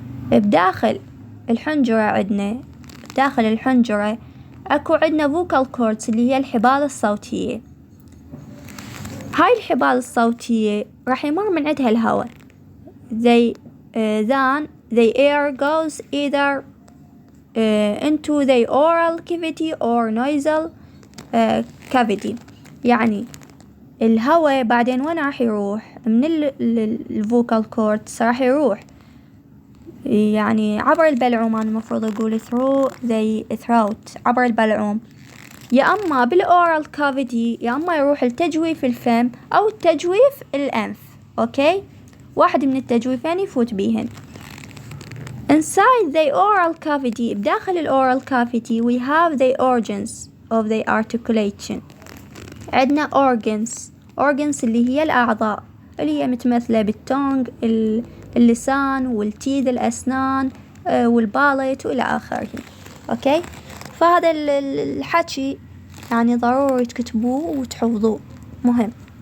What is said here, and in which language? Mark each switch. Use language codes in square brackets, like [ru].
[ar] بداخل الحنجرة داخل الحنجرة أكو عندنا vocal cords اللي هي الحبال الصوتية. هاي الحبال الصوتية راح يمر من عندها الهواء [en] then the air goes either into the oral cavity or nasal cavity. [ar] يعني الهواء بعدين وين راح يروح من الفوكال كوردز راح يروح يعني عبر البلعوم. أنا المفروض أقول [en] through the throat [ar] عبر البلعوم يا أما بالأورال كافيتي يا أما يروح التجويف الفم أو التجويف الأنف. أوكي واحد من التجويفين يفوت بيهن. [en] inside the oral cavity [ar] بداخل الأورال كافيتي [en] we have the organs of the articulation. [ar] عندنا organs اللي هي الأعضاء اللي هي متمثلة بالتونج اللسان والتيذ الأسنان والباليت وإلى آخره. أوكي فهذا الحكي يعني ضروري تكتبوه وتحفظوه مهم.